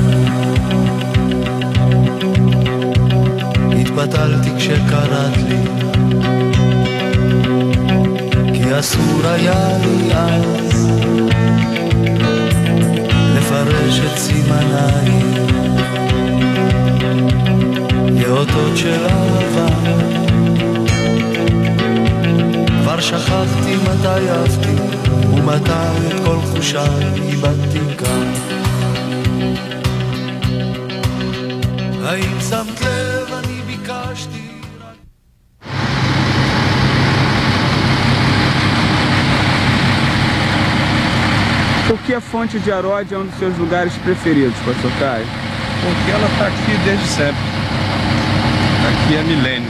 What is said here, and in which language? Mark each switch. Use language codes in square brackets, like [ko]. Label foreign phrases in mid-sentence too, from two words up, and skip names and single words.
[he] התבטלתי כשקראת לי כי אסור היה לי אז לפרש את סימניי לאותות של אהבה. כבר שכחתי מתי אהבתי ומתי את כל חושיי איבדתי כאן. האם שמת לב אני ביקשתי [pt] Por que a Fonte de Herói é um dos seus lugares preferidos, Pastor Caio? Porque ela está aqui desde sempre. Aqui há milênios.